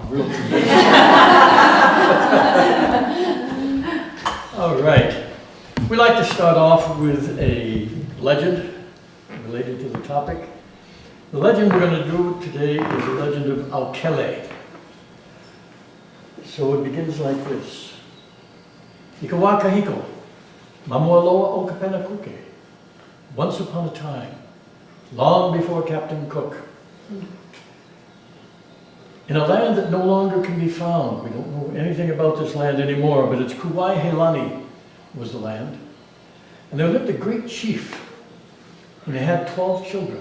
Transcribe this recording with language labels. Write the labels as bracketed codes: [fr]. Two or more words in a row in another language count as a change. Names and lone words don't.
[en] Real All right. We like to start off with a legend related to the topic. The legend we're going to do today is the legend of Aukele. So it begins like this. [haw] Ikawa kahiko, mamualoa o kapena kuke. [en] Once upon a time, long before Captain Cook, in a land that no longer can be found. We don't know anything about this land anymore, but it's Kuwai Helani was the land. And there lived a great chief, and they had 12 children.